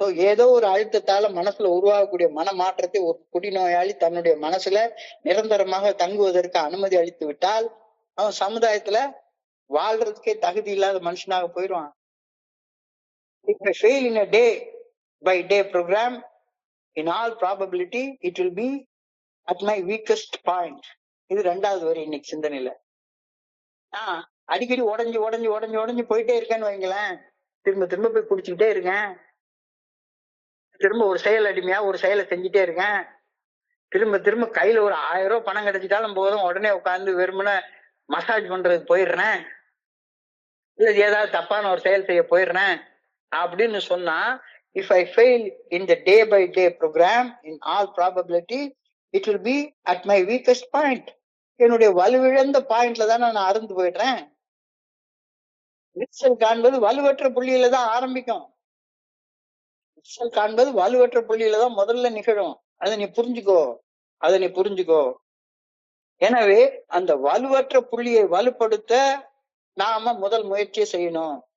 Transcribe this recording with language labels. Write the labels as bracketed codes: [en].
[ta] ஏதோ ஒரு அழுத்தத்தால மனசுல உருவாகக்கூடிய மன மாற்றத்தை ஒரு குடிநோயாளி தன்னுடைய மனசுல நிரந்தரமாக தங்குவதற்கு அனுமதி அளித்து விட்டால் அவன் சமுதாயத்துல வாழ்றதுக்கே தகுதி இல்லாத மனுஷனாக போயிடுவான். [en] If I fail in a day by day program, in all probability it will be at my weakest point. [ta] இது 2வது வரி இன்னைக்கு சிந்தனையில. அடிக்கடி உடஞ்சு போயிட்டே இருக்கேன்னு வைங்களேன், திரும்ப போய் குடிச்சுக்கிட்டே இருக்கேன், திரும்ப ஒரு செயல் அடிமையா ஒரு செயலை செஞ்சுட்டே இருக்கேன், திரும்ப கையில ஒரு 1000 ரூபாய் பணம் கிடைச்சிட்டாலும் போதும் உடனே உட்காந்து வெறுமன மசாஜ் பண்றதுக்கு போயிடுறேன், இல்ல ஏதாவது தப்பான ஒரு செயல் செய்ய போயிடுறேன் அப்படின்னு சொன்னா [en] If I fail in the day by day program, in all probability, it will be at my weakest point. [ta] என்னுடைய வலுவிழந்த பாயிண்ட்ல தான் நான் அறுந்து போயிடுறேன். விரிசல் காண்பது வலுவற்ற புள்ளியில தான் ஆரம்பிக்கும். விரிசல் காண்பது வலுவற்ற புள்ளியில தான் முதல்ல நிகழும். அதை நீ புரிஞ்சுக்கோ. எனவே அந்த வலுவற்ற புள்ளியை வலுப்படுத்த நாம முதல் முயற்சியை செய்யணும்.